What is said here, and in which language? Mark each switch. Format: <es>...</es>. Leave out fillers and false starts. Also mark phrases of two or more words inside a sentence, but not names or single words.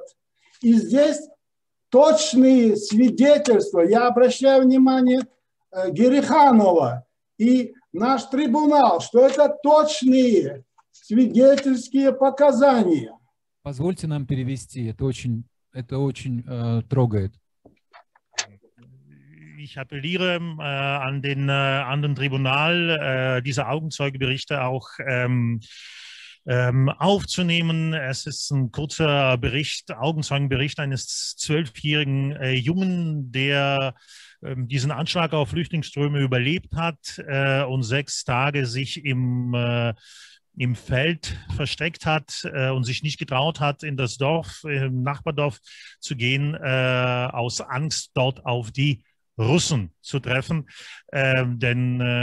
<ru>И здесь точные свидетельства, я обращаю внимание Гериханова и наш трибунал, что это точные свидетельские показания. Позвольте нам перевести, это очень трогает.</ru> <de>Ich appelliere an den Tribunal, diese Augenzeugeberichte auch aufzunehmen. Es ist ein kurzer Bericht, Augenzeugenbericht eines 12-jährigen Jungen, der diesen Anschlag auf Flüchtlingsströme überlebt hat und 6 Tage sich im Feld versteckt hat und sich nicht getraut hat, in das Dorf, im Nachbardorf zu gehen, aus Angst dort auf die Russen zu treffen, denn</de>